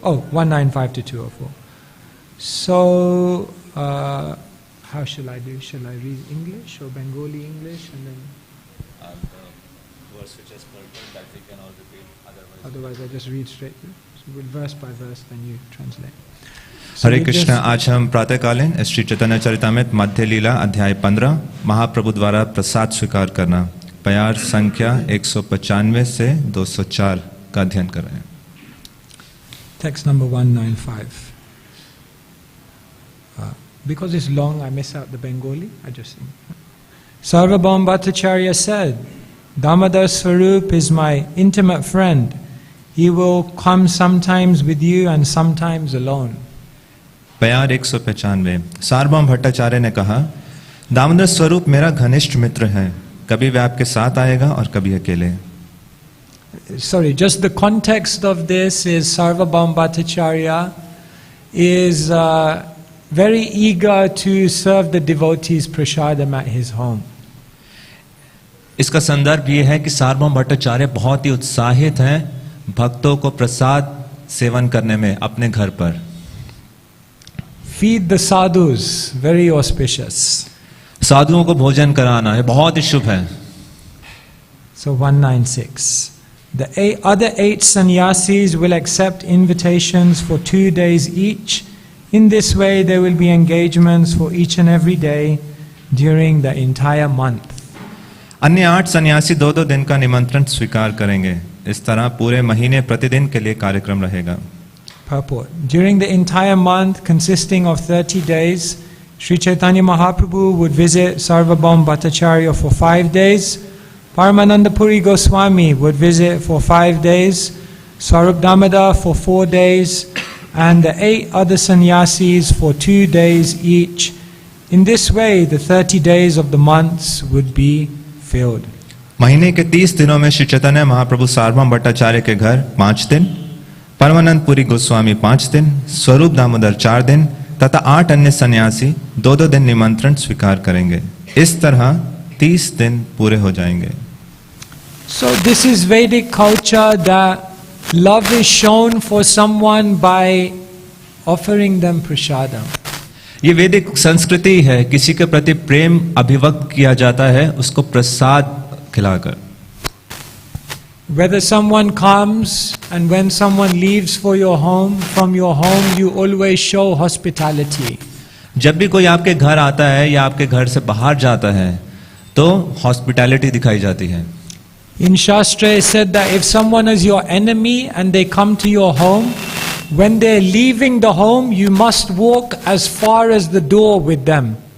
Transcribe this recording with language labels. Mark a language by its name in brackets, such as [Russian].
[English] Oh, 195 to 204. So, how shall I do? Shall I read English or Bengali English and then? The verse which is purport that we can all repeat. Otherwise, I just read straight through. So we'll verse by verse, then you translate. [Hindi] हरे कृष्ण। आज हम प्रातःकालीन श्री चैतन्य चरितामृत मध्य लीला अध्याय 15 महाप्रभु द्वारा प्रसाद स्वीकार करना, प्यार संख्या 195 से 204 का अध्ययन कर रहे हैं। [English] Text number 195. Because it's long, I miss out the Bengali. I just sing. Sarvabhaum Bhattacharya said, Damodar Swarup is my intimate friend. He will come sometimes with you and sometimes alone. [Hindi] प्यार 195। सार्वभौम भट्टाचार्य ने कहा, दामोदर स्वरूप मेरा घनिष्ठ मित्र है, कभी वह आपके साथ आएगा और कभी अकेले। [English] Sorry, just the context of this is Sarvabhauma Bhattacharya is very eager to serve the devotees prasadam at his home. [Hindi] इसका संदर्भ ये है कि सार्वभौम भट्टाचार्य बहुत ही उत्साहित हैं भक्तों को प्रसाद सेवन करने में अपने घर पर। [English] Feed the sadhus, very auspicious. [Hindi] साधुओं को भोजन कराना है बहुत ही शुभ है। [English] So 196. The other 8 sannyasis will accept invitations for 2 days each. In this way there will be engagements for each and every day during the entire month. [Hindi] अन्य 8 सन्यासी 2-2 दिन का निमंत्रण स्वीकार करेंगे। इस तरह पूरे महीने प्रतिदिन के लिए कार्यक्रम रहेगा। [English] Purport. During the entire month consisting of 30 days, Sri Chaitanya Mahaprabhu would visit Sarvabhauma Bhattacharya for 5 days. Paramananda Puri Goswami would visit for 5 days, Swarup Damodar for 4 days, and the 8 other sannyasis for 2 days each. In this way, the 30 days of the months would be filled. [Hindi] महीने के 30 दिनों में श्री चैतन्य महाप्रभु सार्वभौम भट्टाचार्य के घर 5 दिन, परमानंद पुरी गोस्वामी 5 दिन, स्वरूप दामोदर 4 दिन तथा 8 अन्य सन्यासी 2-2 दिन निमंत्रण स्वीकार करेंगे। इस तरह 30 दिन पूरे हो जाएंगे। [English] So this is Vedic culture that love is shown for someone by offering them prasadam. [Hindi] ये वैदिक संस्कृति है, किसी के प्रति प्रेम अभिव्यक्त किया जाता है उसको प्रसाद खिलाकर। [English] Whether someone comes and when someone leaves for your home, from your home, you always show hospitality. [Hindi] जब भी कोई आपके घर आता है या आपके घर से बाहर जाता है तो हॉस्पिटैलिटी दिखाई जाती है। [English] In Shastra it said that if someone is your enemy and they come to your home, when they're leaving the home, you must walk as far as the door with them.